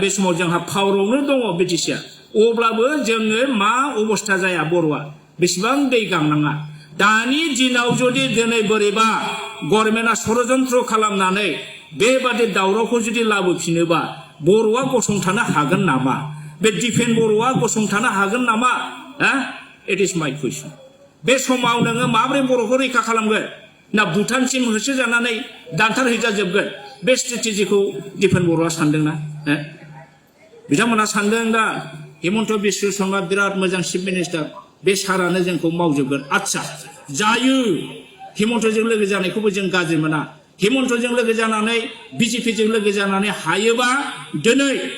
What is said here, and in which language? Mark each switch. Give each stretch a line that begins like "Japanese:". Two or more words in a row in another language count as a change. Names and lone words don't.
Bodo: बे समाव जोंहा पावरावनो दङ बिटिसिआ अब्लाबो जोङो मा अबस्था जाया बर'आ बेसेबां दै गांनाङा दानि दिनाव जुदि दिनै बोरैबा गभर्नमेन्टआ षड़यन्त्र खालामनानै बेबादि दावरावखौ जुदि लाबोफिनोबा बर'आ गसंथानो हागोन नामा बे डिफेन्स बर'आ गसंथानो हागोन नामा
English: it is my question
Bodo: बे समाव नोङो माबोरै बर'खौ रैखा खालामगोन ना भुटानसिम होसोजानानै दानथारहैजाजोबगोन बे स्ट्रेटेजिखौ डिफेन्स बर'आ सानदोंना बिथांमोना सानदों दा हिमन्त बिश्व शर्मा बिराद मोजां
English: chief minister
Bodo: बे सारानो जोंखौ मावजोबगोन आच्छा जायो हिमन्तजों लोगो जानायखौबो जों गाज्रि मोना हिमन्तजों लोगो जानानै बिजेपिजों लोगो जानानै हायोबा दिनै